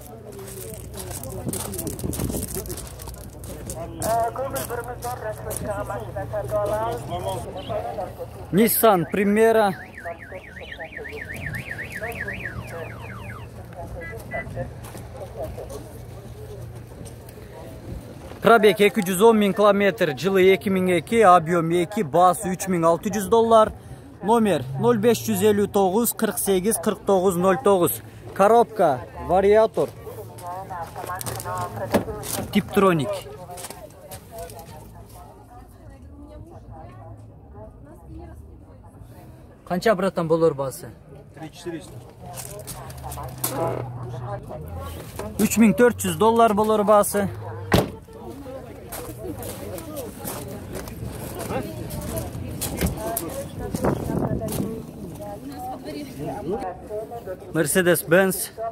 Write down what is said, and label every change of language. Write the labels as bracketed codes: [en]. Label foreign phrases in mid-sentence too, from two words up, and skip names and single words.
[ru] Nissan Primera. Пробег 210 000 км, жылы 2002, объем 2, [ky] басы $3600. [ru] Номер 0559 48 49 09. Коробка, вариатор, Tiptronic. [ky] Қанша братан болор басы? 3400. $3400 болор басы. Mercedes-Benz.